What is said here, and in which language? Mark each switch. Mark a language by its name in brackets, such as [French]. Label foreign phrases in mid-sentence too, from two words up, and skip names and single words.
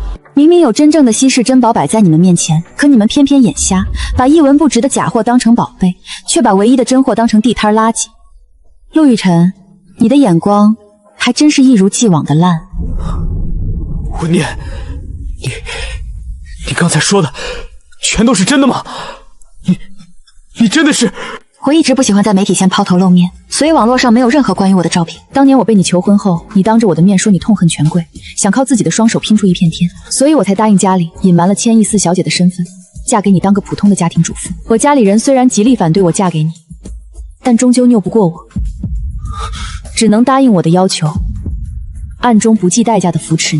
[Chinese] 明明有真正的稀世珍寶擺在你們面前，可你們偏偏眼瞎，把一文不值的假貨當成寶貝，卻把唯一的真貨當成地攤垃圾。陸亦辰，你的眼光還真是一如既往的爛。文念，你剛才說的全都是真的嗎？你真的是？我一直不喜歡在媒體前拋頭露面，所以網絡上沒有任何關於我的照片。當年我被你求婚後，你當着我的面說你痛恨權貴，想靠自己的雙手拼出一片天，所以我才答應家裡隱瞞了千億四小姐的身份，嫁給你當個普通的家庭主婦。我家裡人雖然極力反對我嫁給你，但終究拗不過我，只能答應我的要求，暗中不計代價的扶持你。